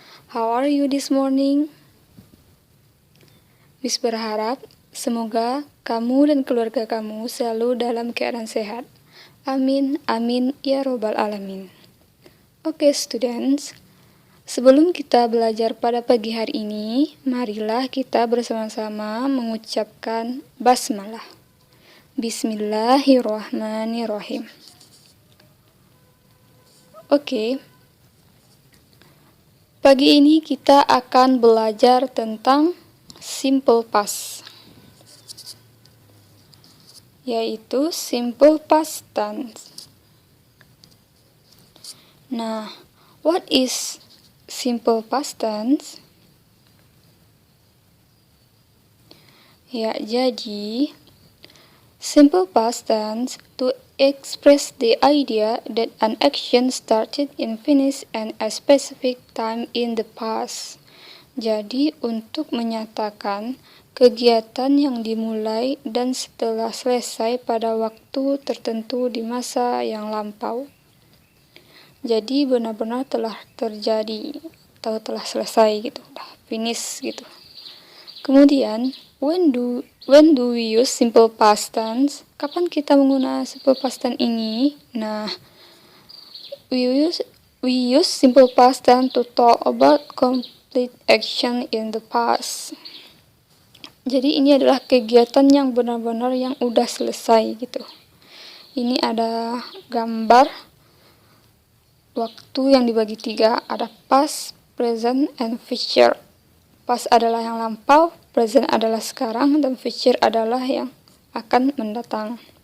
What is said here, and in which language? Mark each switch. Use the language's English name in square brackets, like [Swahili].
[English] How are you this morning? [Indonesian] Miss berharap semoga kamu dan keluarga kamu selalu dalam keadaan sehat. Amin, amin, ya robbal alamin. Oke, students. Sebelum kita belajar pada pagi hari ini, marilah kita bersama-sama mengucapkan basmalah. Bismillahirrahmanirrahim. Oke, pagi ini kita akan belajar tentang simple past, yaitu simple past tense. [English] Nah, what is simple past tense? [Indonesian] Ya, jadi [English] simple past tense to express the idea that an action started and finished in a specific time in the past. [Indonesian] Jadi, untuk menyatakan kegiatan yang dimulai dan setelah selesai pada waktu tertentu di masa yang lampau. Jadi, benar-benar telah terjadi atau telah selesai gitu, udah finish gitu. [English] Kemudian, when do we use simple past tense? [Indonesian] Kapan kita menggunakan simple past tense ini? [English] Nah, we use simple past tense to talk about complete action in the past. [Indonesian] Jadi ini adalah kegiatan yang benar-benar yang udah selesai gitu. Ini ada gambar waktu yang dibagi 3, ada past, present, and future. Past adalah yang lampau, present adalah sekarang, dan future adalah yang akan mendatang.